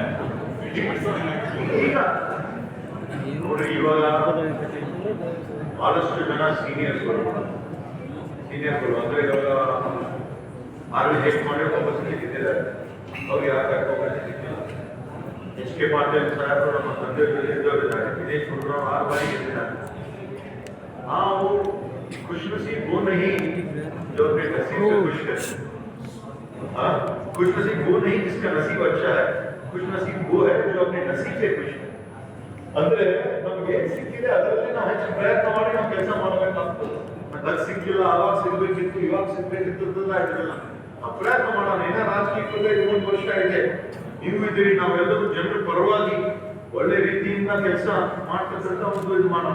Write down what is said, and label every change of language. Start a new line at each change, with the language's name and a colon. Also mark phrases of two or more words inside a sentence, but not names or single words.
Kannada: ಈಗ ನೋಡಿ, ಇವಾಗ ಬಹಳಷ್ಟು ಜನ ಸೀನಿಯರ್ಸ್ಗಳು ಅಂದ್ರೆ ಇವಾಗ ಆರ್ವಿ ಮಾಡಿ ವಾಪಸ್ ಇದ್ದಾರೆ. ಅವ್ರಿಗೆ ಯಾಕೆ HK ಪಾಟೀಲ್ ಸಾಹೇಬರು ನಮ್ಮ ತಂದೆ ಇದ್ದವರಿದ್ದಾರೆ. ವಿದೇಶ್ ಗುರುರಾವ್ 6 ಬಾರಿ ಗೆದ್ದಿದ್ದಾರೆ.
Hindi: ನಾವು खुशनसीब वो नहीं जो अपने नसीब से खुश है। खुशनसीब वो नहीं जिसका नसीब अच्छा है, खुशनसीब वो है जो अपने नसीब से खुश है.
Kannada: ಅಂದ್ರೆ ನಮಗೆ ಸಿಕ್ಕಿದೆ, ಅದರಲ್ಲಿ ನಾವು ಹೆಚ್ಚು ಪ್ರಯತ್ನ ಮಾಡಿ ನಾವು ಕೆಲಸ ಮಾಡಬೇಕಾಗ್ತದೆ. ಅದು ಸಿಕ್ಕಿಲ್ಲ, ಆವಾಗ ಸಿಗ್ಬೇಕಿತ್ತು, ಇವಾಗ ಸಿಗ್ಬೇಕಿತ್ತು ಆಗಿರಲ್ಲ. ನಾವು ಪ್ರಯತ್ನ ಮಾಡೋಣ. ಏನ ರಾಜಕೀಯಕ್ಕೆ 1 ವರ್ಷ ಇದೆ, ನೀವು ಇದ್ದೀರಿ, ನಾವೆಲ್ಲರೂ ಜನರ ಪರವಾಗಿ ಒಳ್ಳೆ ರೀತಿಯಿಂದ ಕೆಲಸ ಮಾಡ್ತಕ್ಕಂಥ ಒಂದು ಇದು ಮಾಡೋಣ.